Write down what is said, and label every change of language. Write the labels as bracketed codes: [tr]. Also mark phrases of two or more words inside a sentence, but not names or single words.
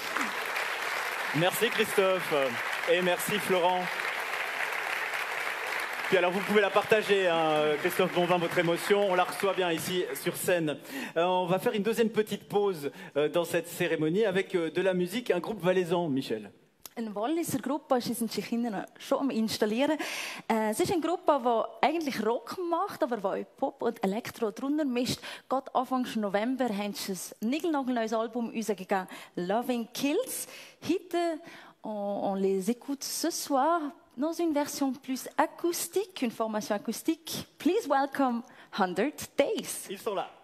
[fr] Merci Christophe et merci Florent. Puis alors vous pouvez la partager, hein, Christophe Bonvin, votre émotion, on la reçoit bien ici sur scène. On va faire une deuxième petite pause dans cette cérémonie avec de la musique, un groupe valaisan, Michel. [de] Eine Walliser Gruppe ist in Tschechien schon am Installieren. Es ist eine Gruppe, die eigentlich Rock macht, aber die Pop und Elektro drunter mischt. Gerade Anfang November haben sie ein niegelnagelneues Album rausgegeben, Loving Kills. Heute, [fr] on les écoute ce soir dans une version plus acoustique, une formation acoustique. [en] Please welcome 100 Days. [fr] Ils sont là.